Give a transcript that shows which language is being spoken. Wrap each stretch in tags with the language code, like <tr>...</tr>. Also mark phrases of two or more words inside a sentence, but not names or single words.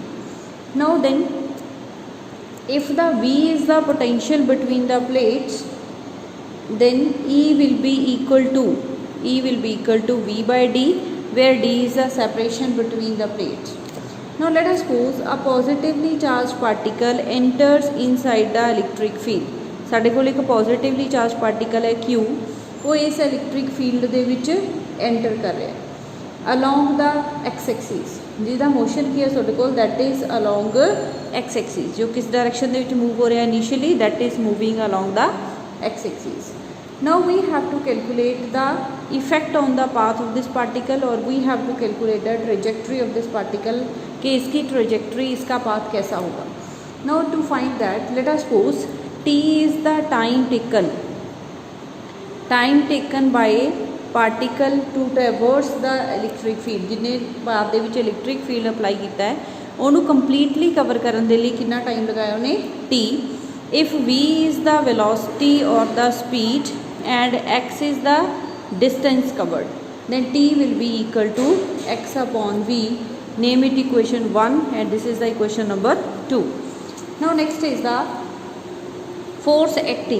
<en>Now then, if the V is the potential between the plates, then E will be equal to V by D, where D is the separation between the plates. Now let us suppose a positively charged particle enters inside the electric field.</en> <pa>ਸਾਡੇ ਕੋਲ ਇੱਕ</pa> <en>positively charged particle</en> <pa>ਹੈ Q,</pa> <hi>वो इस</hi> <en>electric field</en> <pa>ਦੇ ਵਿੱਚ enter ਕਰ ਰਿਹਾ ਹੈ</pa> <en>along the x axis,</en> <pa>ਜਿਹਦਾ motion ਕੀ ਹੈ ਸਾਡੇ ਕੋਲ</pa> <en>that is along x axis,</en> <pa>ਜੋ किस direction ਦੇ ਵਿੱਚ move ਹੋ ਰਿਹਾ</pa> <en>initially that is moving along the x axis. Now we have to calculate the effect on the path of this particle or we have to calculate the trajectory of this particle</en> <hi>कि इसकी trajectory इसका path कैसा होगा.</hi> <en>Now to find that, let us suppose t is the time taken by particle to traverse the electric field.</en> <pa>जिन्हें पाथ ਦੇ ਵਿੱਚ</pa> <en>electric field apply</en> <pa>ਕੀਤਾ ਹੈ ਉਹਨੂੰ</pa> <en>completely cover</en> <pa>ਕਰਨ ਦੇ ਲਈ ਕਿੰਨਾ time ਲਗਾਇਆ ਉਹਨੇ t.</pa> <en>If v is the velocity or the speed and x is the distance covered, then t will be equal to x upon v. Name it equation 1 and this is the equation number 2. Now next is the force acting.</en>